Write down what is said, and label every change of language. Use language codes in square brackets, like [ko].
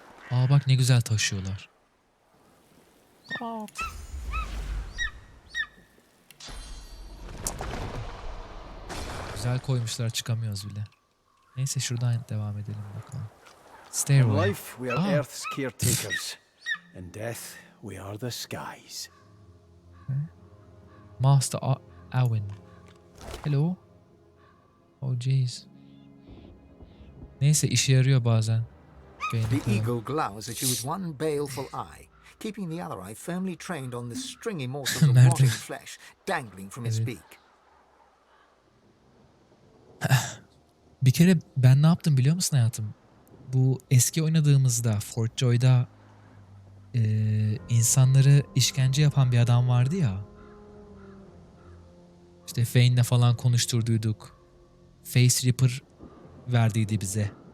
[tr] Aa, bak ne güzel taşıyorlar. Güzel koymuşlar, çıkamıyoruz bile. Neyse, şuradan devam edelim bakalım. [en] In Stairway. life, we are Earth's caretakers. In death, we are the skies. Master Owen. Hello. Oh jeez. [tr] Neyse, işe yarıyor bazen. [en] The eagle glowers at you with one baleful eye, keeping the other eye firmly trained on the stringy morsels of rotting flesh dangling from its beak. [tr] Bir kere ben ne yaptım biliyor musun hayatım? Bu eski oynadığımızda Fort Joy'da insanları işkence yapan bir adam vardı ya. İşte Fane'le falan konuşturduyduk. Face Ripper verdiydi bize.